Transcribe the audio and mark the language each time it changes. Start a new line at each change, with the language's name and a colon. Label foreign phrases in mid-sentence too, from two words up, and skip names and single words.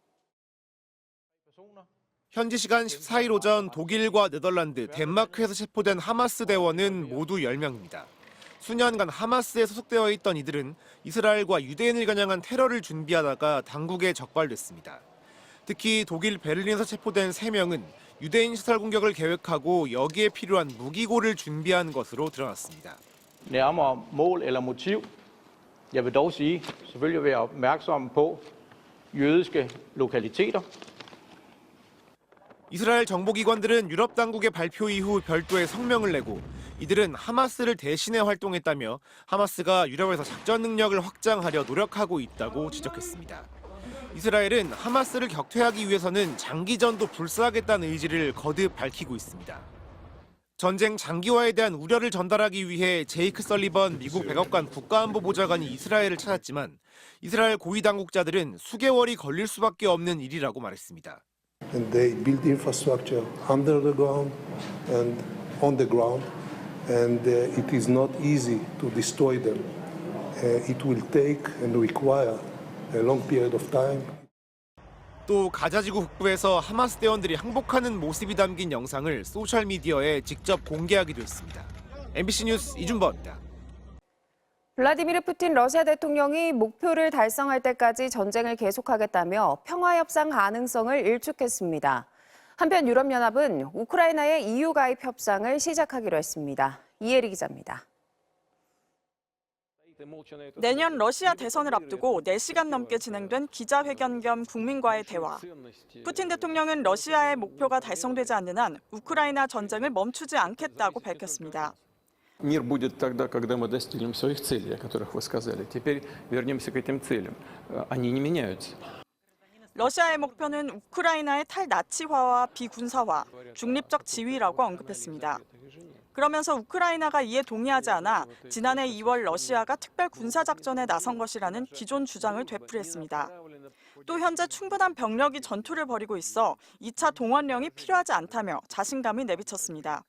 Korean: 현지 시간 14일 오전 독일과 네덜란드, 덴마크에서 체포된 하마스 대원은 모두 10명입니다. 수년간 하마스에 소속되어 있던 이들은 이스라엘과 유대인을 겨냥한 테러를 준비하다가 당국에 적발됐습니다. 특히 독일 베를린에서 체포된 3명은 유대인 시설 공격을 계획하고 여기에 필요한 무기고를 준비한 것으로 드러났습니다.
Danish: Nærmere mål eller motiv. Jeg vil dog sige, selvfølgelig være opmærksom på jødiske lokaliteter.
Korean: 이스라엘 정보기관들은 유럽 당국의 발표 이후 별도의 성명을 내고 이들은 하마스를 대신해 활동했다며 하마스가 유럽에서 작전 능력을 확장하려 노력하고 있다고 지적했습니다. 이스라엘은 하마스를 격퇴하기 위해서는 장기전도 불사하겠다는 의지를 거듭 밝히고 있습니다. 전쟁 장기화에 대한 우려를 전달하기 위해 제이크 설리번 미국 백악관 국가안보보좌관이 이스라엘을 찾았지만 이스라엘 고위 당국자들은 수개월이 걸릴 수밖에 없는 일이라고 말했습니다.
English: And they build infrastructure under the ground and on the ground, and it is not easy to destroy them. It will take and require a long period of time.
Korean: 또 가자지구 북부에서 하마스 대원들이 항복하는 모습이 담긴 영상을 소셜미디어에 직접 공개하기도 했습니다. MBC 뉴스 이준범입니다. 블라디미르 푸틴 러시아 대통령이 목표를 달성할 때까지 전쟁을 계속하겠다며 평화협상 가능성을 일축했습니다. 한편 유럽연합은 우크라이나의 EU 가입 협상을 시작하기로 했습니다. 이혜리 기자입니다. 내년 러시아 대선을 앞두고 4시간 넘게 진행된 기자회견 겸 국민과의 대화. 푸틴 대통령은 러시아의 목표가 달성되지 않는 한 우크라이나 전쟁을 멈추지 않겠다고 밝혔습니다.
Russian: Мир будет тогда, когда мы достигнем своих целей, о которых вы сказали. Теперь вернемся к этим целям. Они не меняются.
Korean: 러시아의 목표는 우크라이나의 탈나치화와 비군사화, 중립적 지위라고 언급했습니다. 그러면서 우크라이나가 이에 동의하지 않아 지난해 2월 러시아가 특별 군사작전에 나선 것이라는 기존 주장을 되풀이했습니다. 또 현재 충분한 병력이 전투를 벌이고 있어 2차 동원령이 필요하지 않다며 자신감이 내비쳤습니다.